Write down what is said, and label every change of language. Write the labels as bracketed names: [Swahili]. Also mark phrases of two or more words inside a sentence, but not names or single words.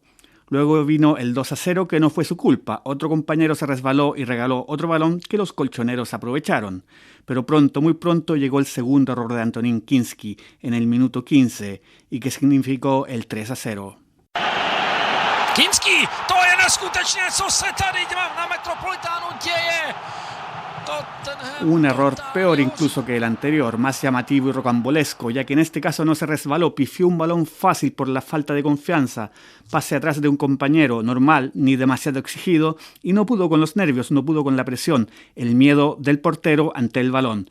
[Spanish] Luego vino el 2-0 que no fue su culpa. Otro compañero se resbaló y regaló otro balón que los colchoneros aprovecharon. Pero pronto, muy pronto, llegó el segundo error de Antonín Kinski en el minuto 15 y que significó el 3-0. [Czech] Kinski, to je neskutečné, co se tady na Metropolitánu děje. [Spanish] Un error peor incluso que el anterior, más llamativo y rocambolesco, ya que en este caso no se resbaló, pifió un balón fácil por la falta de confianza, pase atrás de un compañero normal, ni demasiado exigido, y no pudo con los nervios, no pudo con la presión, el miedo del portero ante el balón.